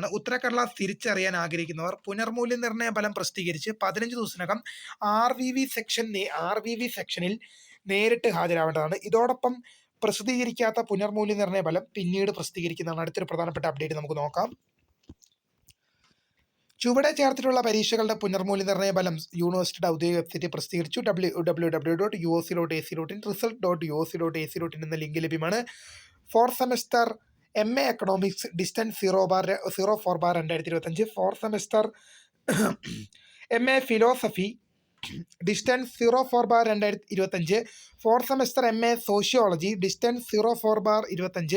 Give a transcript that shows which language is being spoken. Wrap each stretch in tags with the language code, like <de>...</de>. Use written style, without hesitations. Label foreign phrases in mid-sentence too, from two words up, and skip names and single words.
<ml>ഉത്തരക്കടലാസ് തിരിച്ചറിയാൻ ആഗ്രഹിക്കുന്നവർ പുനർമൂല്യനിർണ്ണയ ഫലം പ്രസിദ്ധീകരിച്ച് 15 ദിവസത്തിനകം RVV സെക്ഷനിൽ നേരിട്ട് ഹാജരാവേണ്ടതാണ്. ഇതോടൊപ്പം പ്രസിദ്ധീകരിക്കാത്ത പുനർമൂല്യനിർണ്ണയ ഫലം പിന്നീട് പ്രസിദ്ധീകരിക്കുന്നതാണ്. അടുത്തൊരു പ്രധാനപ്പെട്ട അപ്ഡേറ്റ് നമുക്ക് നോക്കാം. ചുവടെ ചേർത്തിട്ടുള്ള പരീക്ഷകളുടെ പുനർമൂല്യനിർണ്ണയ ഫലം യൂണിവേഴ്സിറ്റിയുടെ ഔദ്യോഗിക വെബ്സൈറ്റിൽ പ്രസിദ്ധീകരിച്ചു. www.uoc.ac.in result.uoc.ac.in എന്ന ലിങ്ക് ലഭ്യമാണ്.</ml> <en>4th semester MA economics distance 0/04/2025, 4th semester MA philosophy distance 04/2025, 4th semester MA sociology distance 04/25.</en>